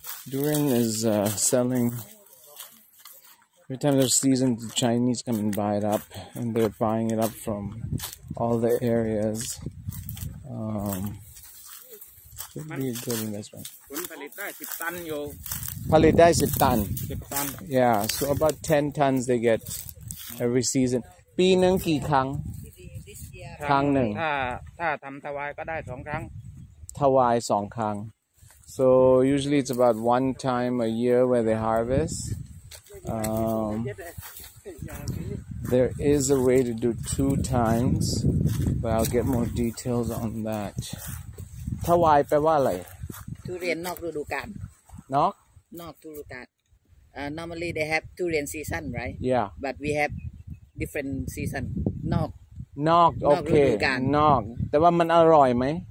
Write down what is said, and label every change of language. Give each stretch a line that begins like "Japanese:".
English: Durian is selling every time there's season. The Chinese come and buy it up, and they're buying it up from all the areas. Should be a good investment.
Thai: ผลิตได้10 ตันอยู่ผลิตได้10 ตัน
English: yeah so about 10 tons they get every season
Thai: ปีนึงกี่ครั้งครั้งหนึ่งถ้าทำถวายก็ได้2 ครั้งถวาย2 ครั้ง
English: so usually it's about 1 time a year where they harvest there is a way to do 2 times but I'll get more details on that
Thai: ถวายแปลว่าอะไร ทุเรียนนอกฤดูกาล นอก
English: ฤดูกาลnormally they have Durian season right yeah but we have different season นอก
Thai: นอกโอเคนอกแต่ว่ามันอร่อยไหม